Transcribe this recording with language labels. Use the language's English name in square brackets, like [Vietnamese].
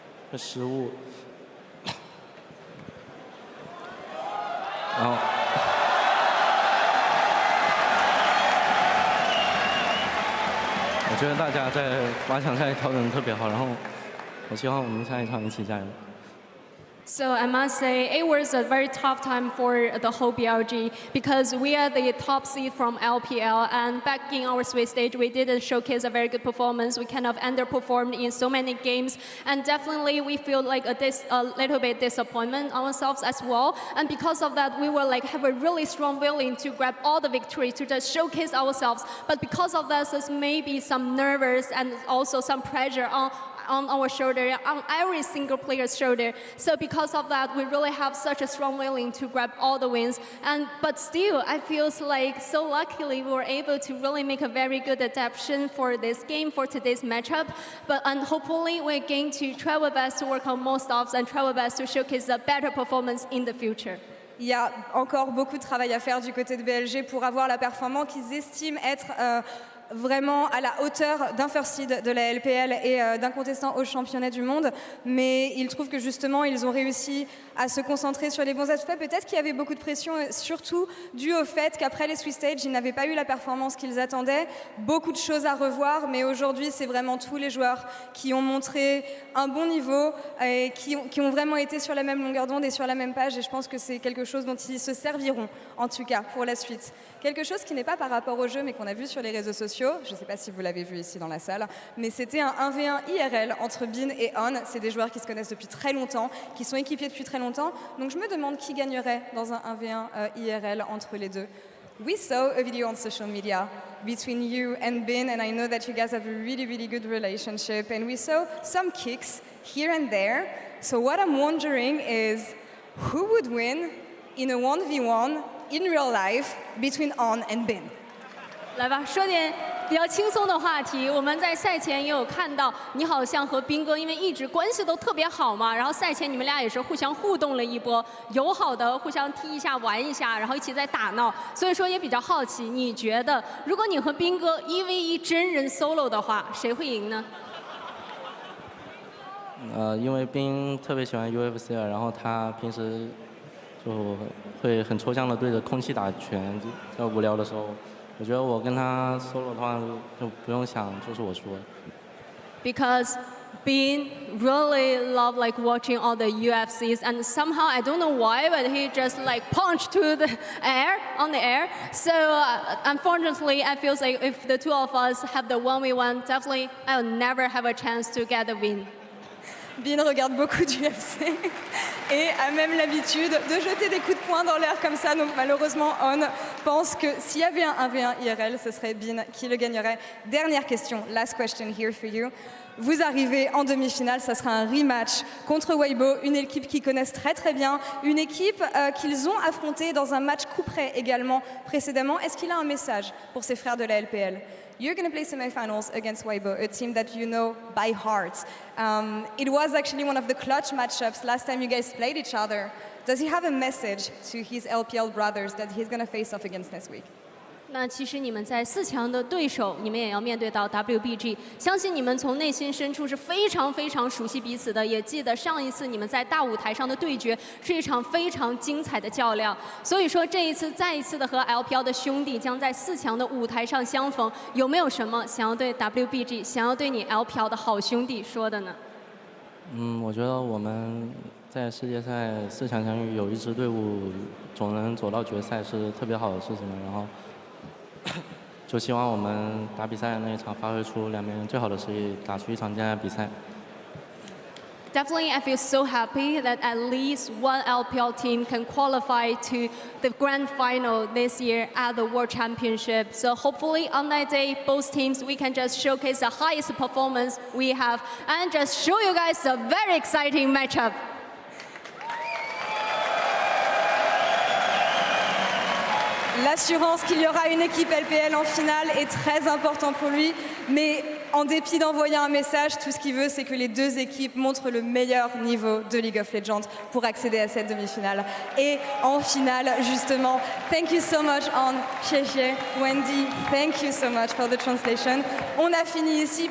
[Chinese] 会失误，然后我觉得大家在8强赛调整得特别好，然后我希望我们下一场一起加油。 [English] So I must say it was a very tough time for the whole BLG because we are the top seed from LPL, and back in our Swiss stage we didn't showcase a very good performance. We kind of underperformed in so many games, and definitely we feel like a little bit disappointment ourselves as well. And because of that, we will like have a really strong willing to grab all the victory to just showcase ourselves. But because of that, there's maybe some nervous and also some pressure on our shoulder, on every single player's shoulder. So because of that, we really have such a strong willing to grab all the wins. But still, I feel like so luckily we were able to really make a very good adaptation for this game, for today's matchup. And hopefully we're going to try our best to work on more stops and try our best to showcase a better performance in the future. [French] Il y a encore beaucoup de travail à faire du côté de BLG pour avoir la performance qu'ils estiment être vraiment à la hauteur d'un first seed de la LPL et d'un contestant au championnat du monde, mais ils trouvent que justement ils ont réussi à se concentrer sur les bons aspects. Peut-être qu'il y avait beaucoup de pression, surtout dû au fait qu'après les Swiss Stage, ils n'avaient pas eu la performance qu'ils attendaient. Beaucoup de choses à revoir, mais aujourd'hui c'est vraiment tous les joueurs qui ont montré un bon niveau et qui ont vraiment été sur la même longueur d'onde et sur la même page, et je pense que c'est quelque chose dont ils se serviront en tout cas pour la suite. Quelque chose qui n'est pas par rapport au jeu mais qu'on a vu sur les réseaux sociaux. Je ne sais pas si vous l'avez vu ici dans la salle, mais c'était un 1v1 IRL entre Bin et On. C'est des joueurs qui se connaissent depuis très longtemps, qui sont équipés depuis très longtemps. Donc je me demande qui gagnerait dans un 1v1 IRL entre les deux. [English] We saw a video on social media between you and Bin, and I know that you guys have a really good relationship, and we saw some kicks here and there. So what I'm wondering is, who would win in a 1v1 in real life between On and Bin? [Chinese] 来吧，说点比较轻松的话题。我们在赛前也有看到，你好像和斌哥因为一直关系都特别好嘛，然后赛前你们俩也是互相互动了一波，友好的互相踢一下、玩一下，然后一起在打闹。所以说也比较好奇，你觉得如果你和斌哥1v1真人 solo 的话，谁会赢呢？因为斌特别喜欢 UFC， 然后他平时就会很抽象的对着空气打拳，在无聊的时候。我觉得我跟他 solo 的话就不用想，就是我输了。 [English] Because Bean really love like watching all the UFCs, and somehow I don't know why, but he just like punched to the air on the air. So unfortunately, I feel like if the two of us have the 1v1, definitely I'll never have a chance to get a win. [French] Bean regarde beaucoup d'UFC et a même l'habitude de jeter des coups de poing dans l'air comme ça. Donc malheureusement, On pense que s'il y avait un 1v1 IRL, ce serait Bean qui le gagnerait. Dernière question, [English] last question here for you. [French] Vous arrivez en demi-finale, ça sera un rematch contre Weibo, une équipe qu'ils connaissent très très bien, une équipe qu'ils ont affrontée dans un match coup près également précédemment. Est-ce qu'il a un message pour ses frères de la LPL? [English] You're going to play semi-finals against Weibo, a team that you know by heart. It was actually one of the clutch matchups last time you guys played each other. Does he have a message to his LPL brothers that he's going to face off against next week? [Chinese] 那其实你们在4强的对手，你们也要面对到 WBG， 相信你们从内心深处是非常非常熟悉彼此的，也记得上一次你们在大舞台上的对决是一场非常精彩的较量。所以说这一次再一次的和 LPL 的兄弟将在4强的舞台上相逢，有没有什么想要对 WBG、想要对你 LPL 的好兄弟说的呢？我觉得我们在世界赛4强相遇，有一支队伍总能走到决赛是特别好的事情了。然后就希望我们打比赛那一场发挥出两边最好的实力，打出一场精彩的比赛。 [English] Definitely, I feel so happy that at least one LPL team can qualify to the grand final this year at the World Championship. So hopefully on that day, both teams, we can just showcase the highest performance we have and just show you guys a very exciting matchup. [French] L'assurance qu'il y aura une équipe LPL en finale est très important pour lui, mais en dépit d'envoyer un message, tout ce qu'il veut, c'est que les deux équipes montrent le meilleur niveau de League of Legends pour accéder à cette demi-finale. Et en finale, justement, [English] thank you so much, On, Xie, Wendy, thank you so much for the translation. [French] On a fini ici.